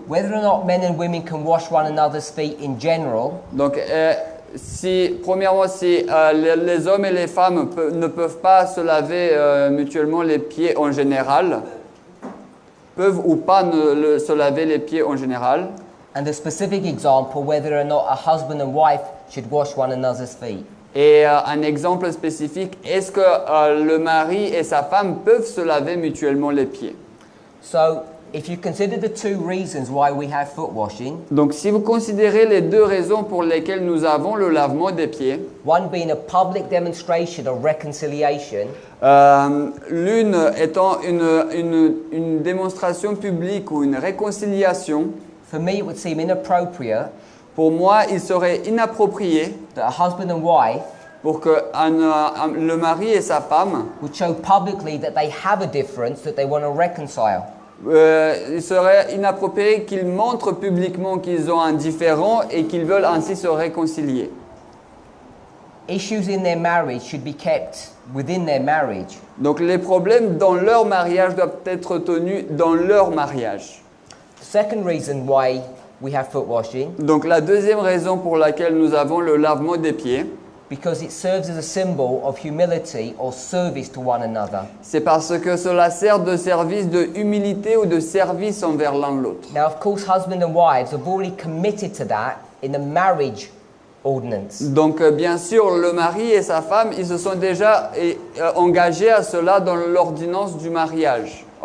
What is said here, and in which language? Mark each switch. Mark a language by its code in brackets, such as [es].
[en] Whether or not men and women can wash one another's feet in general, [fr] Donc premièrement, si les hommes et les femmes ne peuvent pas se laver mutuellement les pieds en général, peuvent ou pas se laver les pieds en général. [en] and the specific example, whether or not a husband and wife should wash one another's feet. [fr] Et un exemple spécifique, est-ce que le mari et sa femme peuvent se laver mutuellement les pieds? [en] So, if you consider the two reasons why we have foot washing, [fr] Donc si vous considérez les deux raisons pour lesquelles nous avons le lavement des pieds, [en] one being a public demonstration of reconciliation, [fr] l'une étant une démonstration publique ou une réconciliation, [en] for me it would seem inappropriate [fr] pour moi il serait inapproprié [en] that a husband and wife [fr] pour que le mari et sa femme, [en] would show publicly that they have a difference that they want to reconcile. [fr] il serait inapproprié qu'ils montrent publiquement qu'ils ont un différend et qu'ils veulent ainsi se réconcilier. [en] Issues in their marriage should be kept within their marriage. [fr] Donc les problèmes dans leur mariage doivent être tenus dans leur mariage. [en] The second reason why we have foot washing, [fr] Donc la deuxième raison pour laquelle nous avons le lavement des pieds, [en] because it serves as a symbol of humility or service to one another. [fr] c'est parce que cela sert de service de humilité ou de service envers l'un l'autre. [en] Now, of course, husband and wives have already committed to that in the marriage ordinance. [fr] Donc bien sûr, le mari et sa femme, ils se sont déjà engagés à cela dans l'ordonnance du mariage.